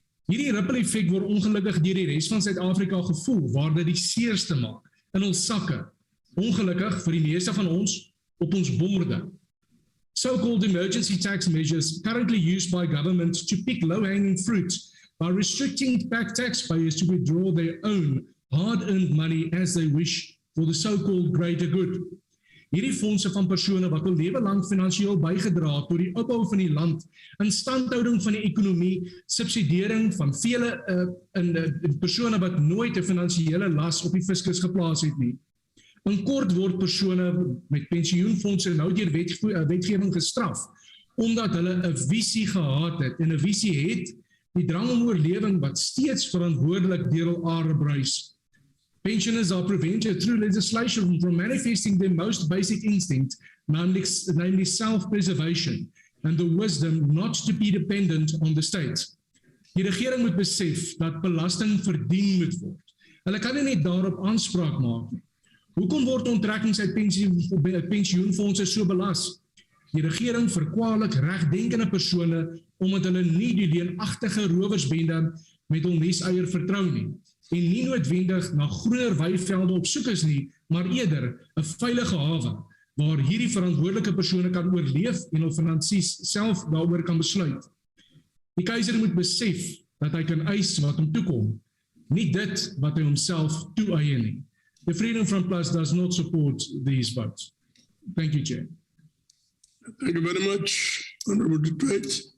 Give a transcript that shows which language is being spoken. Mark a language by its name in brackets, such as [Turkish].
[Afrikaans] Hierdie ripple effek word ongelukkig deur die res van Suid-Afrika gevoel, waar dit die seerste maak, in ons sakke, ongelukkig vir die meeste van ons, op ons borde. [English] So-called emergency tax measures currently used by government to pick low-hanging fruit by restricting back taxpayers to withdraw their own hard-earned money as they wish for the so-called greater good. [Afrikaans] Hierdie fondse van persone wat al lewe lang finansiëel bygedra tot die opbou van die land, instandhouding van die ekonomie, subsidiering van vele persone wat nooit 'n finansiële las op die fiskus geplaas het nie. In kort word persone met pensioenfondse nou deur wetgewing gestraf, omdat hulle 'n visie gehad het en 'n visie het, die drang om oorlewing wat steeds verantwoordelik deur hul are bruis. [English] Pensioners are prevented through legislation from manifesting their most basic instinct, namely self-preservation, and the wisdom not to be dependent on the state. [Afrikaans] Die regering moet besef dat belasting verdien moet word. Hulle kan nie net daarop aanspraak maak nie. Hoekom word onttrekkings uit pensioenfondse so belas? Die regering verkwalik regdenkende persone omdat hulle nie die leenagtige rowersbende met hul neseier vertrou nie en nie noodwendig na groener weivelde op soek is nie, maar eerder 'n veilige hawe waar hierdie verantwoordelike persone kan oorleef en hul finansies self daaroor kan besluit. Die keiser moet besef dat hy kan eis wat hom toekom, nie dit wat hy homself toeëien nie. [English] The Freedom Front Plus does not support these votes. Thank you, Chair. Thank you very much, Honorable Duprat.